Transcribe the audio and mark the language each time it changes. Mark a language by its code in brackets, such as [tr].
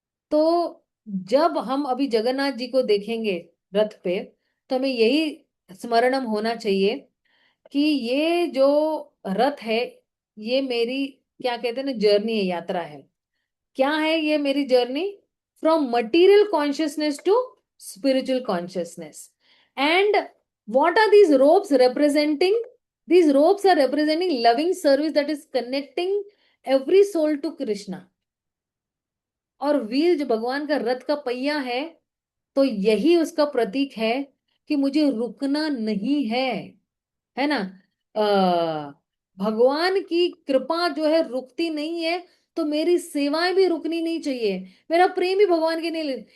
[hi] तो जब हम अभी जगन्नाथ जी को देखेंगे रथ पे, तो हमें यही स्मरणम होना चाहिए कि ये जो रथ है, ये मेरी, क्या कहते हैं ना, जर्नी है, यात्रा है। क्या है ये मेरी journey? [en] From material consciousness to spiritual consciousness. And what are these ropes representing? These ropes are representing loving service that is connecting every soul to Krishna. [hi] और व्हील जो भगवान का रथ का पहिया है, तो यही उसका प्रतीक है कि मुझे रुकना नहीं है ना। भगवान की कृपा जो है रुकती नहीं है, तो मेरी सेवाएं भी रुकनी नहीं चाहिए, मेरा प्रेम भी भगवान के नहीं।